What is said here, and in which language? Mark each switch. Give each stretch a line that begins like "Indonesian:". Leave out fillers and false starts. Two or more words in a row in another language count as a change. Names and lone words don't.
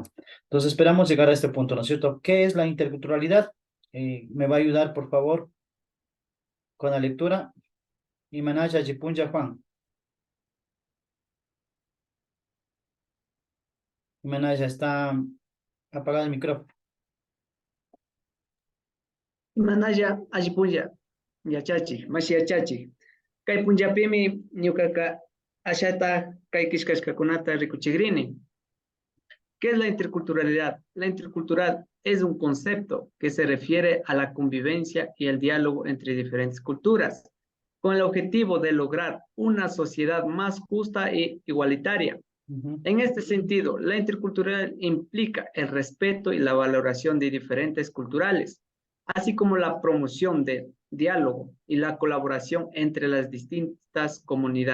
Spanish: Entonces esperamos llegar a este punto, ¿no es cierto? ¿Qué es la interculturalidad? Me va a ayudar, por favor, con la lectura.
Quechua: Imanaya Jipunja Juan. Imanaya,
Spanish: está apagado el micrófono.
Quechua: Manaya allpulla yachachi mashiyachachi kay punllapimi ñuqaqa ashata kay kishkashkakunata rikuchigrini.
Spanish: ¿Qué es la interculturalidad? La intercultural es un concepto que se refiere a la convivencia y el diálogo entre diferentes culturas, con el objetivo de lograr una sociedad más justa e igualitaria. Ujú, En este sentido, la intercultural implica el respeto y la valoración de diferentes culturales, así como la promoción del diálogo y la colaboración entre las distintas comunidades.